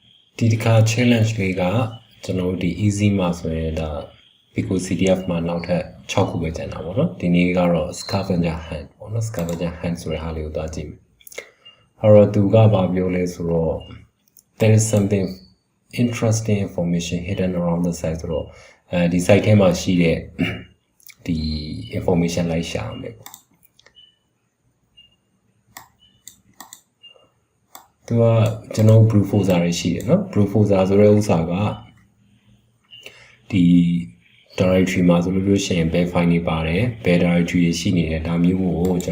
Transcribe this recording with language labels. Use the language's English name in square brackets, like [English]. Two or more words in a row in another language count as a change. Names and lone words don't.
[Burmese] ဒီတစ်ခါ challenge လေးကကျွန်တော်ဒီ easy မှာဆိုရင်ဒါ Pico CDF မှာနောက်ထပ်6ခုပဲကျန်တာပေါ့နော်ဒီနေ့ကတော့ [English] scavenger hunt [Burmese] ပေါ့နော် [English] scavenger hunt [Burmese] ဆိုတဲ့ဟာလေးကိုသွားကြည့်မယ်အဲ့တော့သူကဘာပြောလဲဆိုတော့ [English] there is something interesting information hidden around the site [Burmese] ဆိုတော့ဒီ site ထဲမှာရှိတဲ့ဒီ information လိုက်ရှာအောင်လေ သူကကျွန်တော် [English] brute force [Burmese] တွေရှိတယ်နော် [English] brute force [Burmese] ဆိုတဲ့ဥစ္စာကဒီ directory မှာဆိုလို့ရှိရင်ဘယ် file တွေပါတယ်ဘယ် directory တွေရှိနေတယ်ဒါမျိုးကိုကျွန်